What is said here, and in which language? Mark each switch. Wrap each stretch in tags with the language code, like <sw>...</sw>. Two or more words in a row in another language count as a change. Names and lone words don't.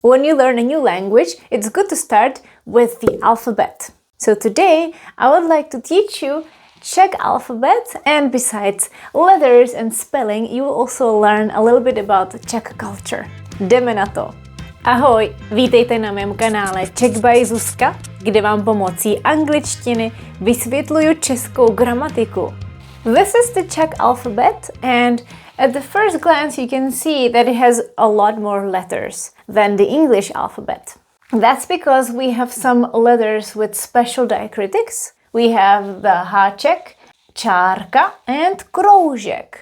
<en>When you learn a new language, it's good to start with the alphabet. So today, I would like to teach you Czech alphabet, and besides letters and spelling, you will also learn a little bit about Czech culture.</en> <cs>Jdeme na to! Ahoj, vítejte na mém kanále Czech by Zuzka, kde vám pomocí angličtiny vysvětluju českou gramatiku.</cs> <en>This is the Czech alphabet, and at the first glance you can see that it has a lot more letters than the English alphabet. That's because we have some letters with special diacritics. We have the Háček, Čárka, and Kroužek.</en>